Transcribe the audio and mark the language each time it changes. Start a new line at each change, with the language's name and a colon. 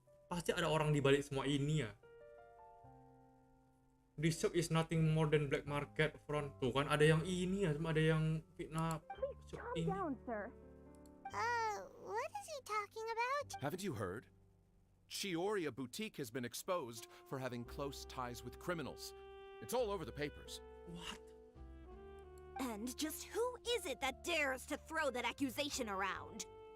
Indonesian: Pasti ada orang di balik semua ini ya.
English: This shop is nothing more than black market front.
Indonesian: Tuh kan ada yang ini ya, ada yang fitnah shop
English: Calm
Indonesian: ini.
English: down, sir. What is he talking about? Haven't you heard? Chiori, a boutique, has been exposed for having close ties with criminals. It's all over the papers. What? And just who is it that dares to throw that accusation around?